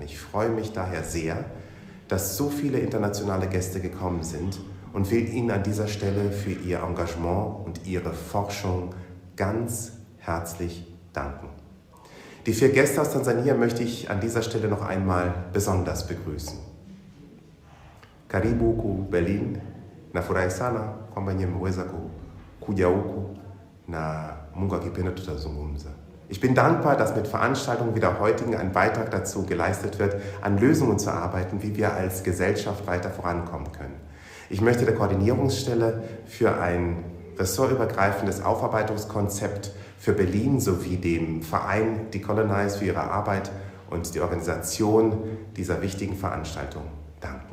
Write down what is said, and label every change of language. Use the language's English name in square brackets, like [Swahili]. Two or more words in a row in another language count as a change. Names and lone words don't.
[German] Ich freue mich daher sehr, dass so viele internationale Gäste gekommen sind und will Ihnen an dieser Stelle für Ihr Engagement und Ihre Forschung ganz herzlich danken. Die 4 Gäste aus Tansania möchte ich an dieser Stelle noch einmal besonders begrüßen. [Swahili] Karibu ku Berlin, nafurahi sana kwamba nyinyi mmeweza kuja huku na Mungu akipenda tutazungumza. [German] Ich bin dankbar, dass mit Veranstaltungen wie der heutigen ein Beitrag dazu geleistet wird, an Lösungen zu arbeiten, wie wir als Gesellschaft weiter vorankommen können. Ich möchte der Koordinierungsstelle für ein ressortübergreifendes Aufarbeitungskonzept für Berlin sowie dem Verein Decolonize für ihre Arbeit und die Organisation dieser wichtigen Veranstaltung danken.